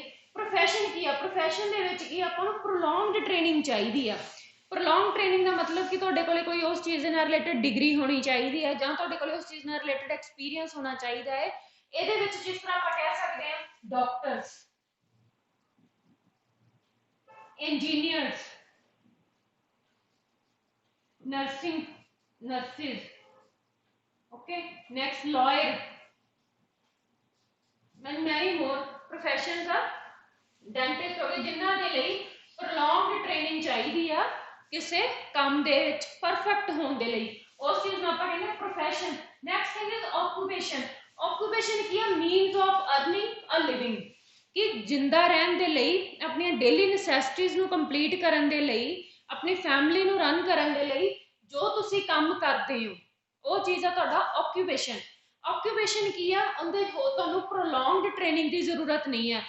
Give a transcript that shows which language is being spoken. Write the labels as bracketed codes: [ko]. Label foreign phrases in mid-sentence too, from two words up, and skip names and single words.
[pa] ਪ੍ਰੋਫੈਸ਼ਨ ਕੀ ਆ, ਪ੍ਰੋਫੈਸ਼ਨ ਦੇ ਵਿੱਚ ਕੀ ਆਪਾਂ ਨੂੰ [en] prolonged training [pa] ਚਾਹੀਦੀ ਆ। [en] prolong training [pa] ਦਾ ਮਤਲਬ ਕਿ ਤੁਹਾਡੇ ਕੋਲੇ ਕੋਈ ਉਸ ਚੀਜ਼ ਦੇ ਨਾਲ ਰਿਲੇਟਡ ਡਿਗਰੀ ਹੋਣੀ ਚਾਹੀਦੀ ਹੈ ਜਾਂ ਤੁਹਾਡੇ ਕੋਲੇ ਉਸ ਚੀਜ਼ ਨਾਲ ਰਿਲੇਟਡ ਐਕਸਪੀਰੀਅੰਸ ਹੋਣਾ ਚਾਹੀਦਾ ਹੈ। ਇਹਦੇ ਵਿੱਚ ਜਿਸ ਤਰ੍ਹਾਂ ਆਪਾਂ ਕਹਿ ਸਕਦੇ ਹਾਂ [en] doctors, engineers, nurses, okay, next lawyer, many more professions are, dentist [pa] ਹੋ ਗਏ, ਜਿਨ੍ਹਾਂ ਦੇ ਲਈ [en] prolonged training [pa] ਚਾਹੀਦੀ ਆ ਕਿਸੇ ਕੰਮ ਦੇ ਵਿੱਚ ਪਰਫੈਕਟ ਹੋਣ ਦੇ ਲਈ, ਉਸ ਚੀਜ਼ ਨੂੰ ਆਪਾਂ ਕਹਿੰਦੇ ਆ profession। [en] next thing is occupation। occupation [pa] ਕੀ ਆ, [en] means of earning a living, [pa] ਕਿ ਜਿੰਦਾ ਰਹਿਣ ਦੇ ਲਈ, ਆਪਣੀਆਂ [en] daily necessities [pa] ਨੂੰ ਕੰਪਲੀਟ ਕਰਨ ਦੇ ਲਈ, ਆਪਣੀ ਫੈਮਿਲੀ ਨੂੰ ਰਨ ਕਰਨ ਦੇ ਲਈ ਜੋ ਤੁਸੀਂ ਕੰਮ ਕਰਦੇ ਹੋ ਉਹ ਚੀਜ਼ ਆ ਤੁਹਾਡਾ ਆਕੂਪੇਸ਼ਨ। ਆਕੂਪੇਸ਼ਨ ਕੀ ਆ, ਉਹਦੇ ਤੁਹਾਨੂੰ [en] prolonged training [pa] ਦੀ ਜ਼ਰੂਰਤ ਨਹੀਂ ਹੈ।